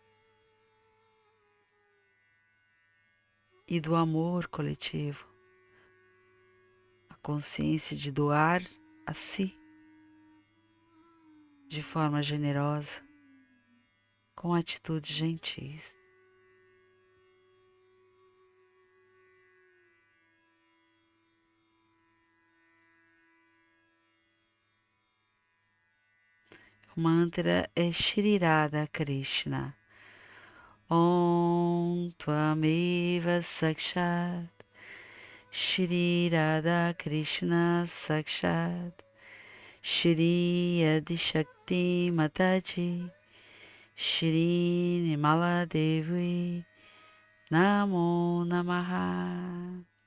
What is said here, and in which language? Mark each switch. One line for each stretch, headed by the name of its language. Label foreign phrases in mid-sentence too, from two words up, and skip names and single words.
Portuguese: e do amor coletivo, a consciência de doar a si de forma generosa, com atitudes gentis. O mantra é Shri Radha Krishna.
Sanskrit: ॐ त्वमेव साक्षात् श्री राधा कृष्ण साक्षात् श्री आदिशक्ति माताजी श्री निमला देवी नमो नमः.